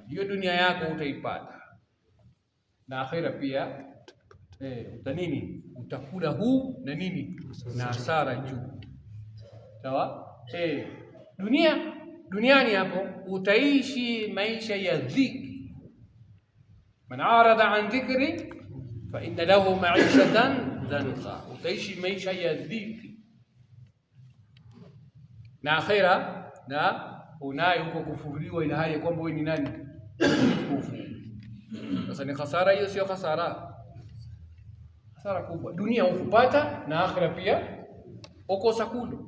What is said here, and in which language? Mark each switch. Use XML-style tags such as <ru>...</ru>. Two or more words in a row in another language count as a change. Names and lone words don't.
<sw>Hiyo dunia yako utaipata na akhira pia utanini, utakula huu na nini na hasara juu. Sawa? Duniani hapo utaishi maisha ya dhiki.</sw> <ar>من أعرض عن ذكري فإن له معيشة ضنكا, utaishi maisha ya dhiki.</ar> <sw>Na akhira na unayo huko kufufuliwa, ila hali kwamba wewe ni nani? Kufu. Sasa ni hasara hiyo, sio hasara? Hasara kubwa. Dunia ukupata na akhira pia ukosa kulu.</sw>